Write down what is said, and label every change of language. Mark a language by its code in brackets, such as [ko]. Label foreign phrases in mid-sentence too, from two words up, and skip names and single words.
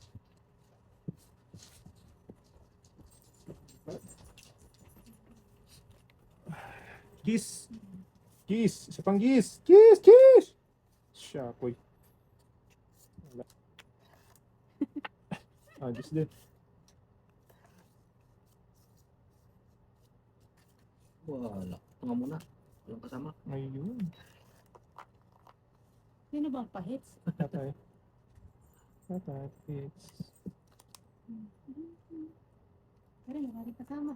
[tl] Gis! Gis! Isa pang gis! Gis! Gis! Siya, koy. Wala. Gis din. Wala. Tunga muna. Walang kasama. Ayun. Sino bang pahits? Patay. Patay. It's... Pero wala rin kasama.